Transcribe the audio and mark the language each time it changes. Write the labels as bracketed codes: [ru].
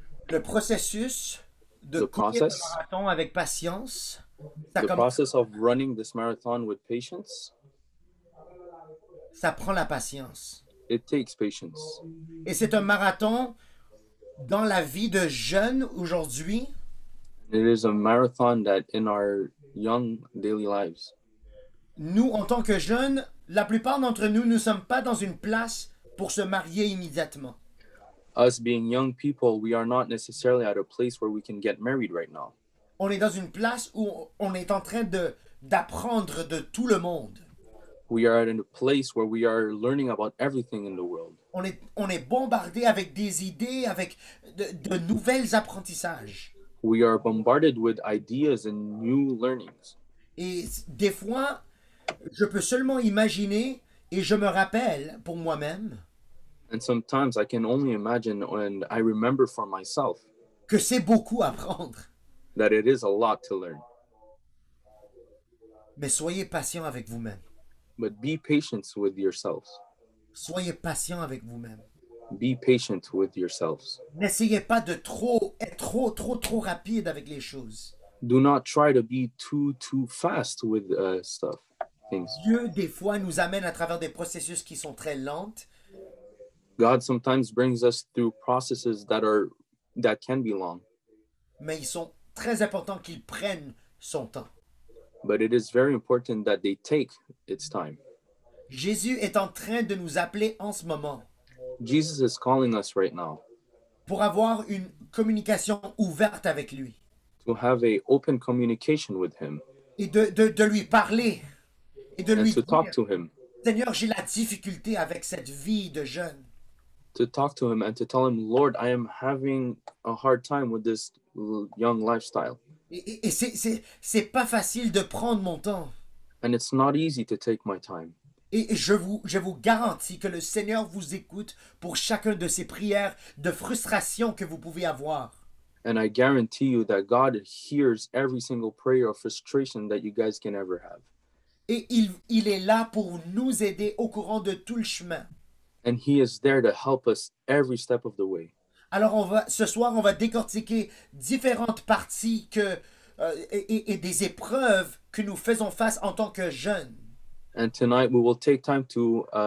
[fr] Le processus de courir le marathon avec patience, [en] The process of running this marathon with patience, [fr] ça prend la patience. [en] it takes patience. [fr] Et c'est un marathon dans la vie de jeunes aujourd'hui. [en] It is a marathon that in our young daily lives, [fr] Nous, en tant que jeunes, la plupart d'entre nous ne sommes pas dans une place pour se marier immédiatement. [en] us being young people, we are not necessarily at a place where we can get married right now. [fr] On est dans une place où on est en train d'apprendre de tout le monde. [en] We are in a place where we are learning about everything in the world. [fr] On est bombardé avec des idées, avec de nouvelles apprentissages. [en] We are bombarded with ideas and new learnings. [fr] Et des fois, je peux seulement imaginer, et je me rappelle pour moi-même, [en] And sometimes I can only imagine, and I remember for myself, [fr] que c'est beaucoup à apprendre. [en] that it is a lot to learn. [fr] Mais soyez patient avec vous-même. [en] But be patient with yourselves. [fr] Soyez patient avec vous-même. [en] Be patient with yourselves. [fr] N'essayez pas de être trop rapide avec les choses. [en] Do not try to be too fast with things. [fr] Dieu, des fois, nous amène à travers des processus qui sont très lents. [en] God sometimes brings us through processes that can be long, [fr] Mais ils sont très importants qu'ils prennent son temps. [en] but it is very important that they take its time. [fr] Jésus est en train de nous appeler en ce moment [en] Jesus is calling us right now [fr] pour avoir une communication ouverte avec lui [en] to have a open communication with him [fr] et de lui parler et de [en] and [fr] lui [en] to talk [fr] dire, [en] to him, [fr] Seigneur, j'ai la difficulté avec cette vie de jeune. [en] to talk to him and to tell him, Lord, I am having a hard time with this young lifestyle. [fr] Et c'est pas facile de prendre mon temps. [en] And it's not easy to take my time. [fr] Et je vous garantis que le Seigneur vous écoute pour chacun de ces prières de frustration que vous pouvez avoir. [en] And I guarantee you that God hears every single prayer of frustration that you guys can ever have. [fr] Et il est là pour nous aider au courant de tout le chemin. [en] And He is there to help us every step of the way. [fr] Alors ce soir, on va décortiquer différentes parties et des épreuves que nous faisons face en tant que jeunes. [en] And tonight we will take time to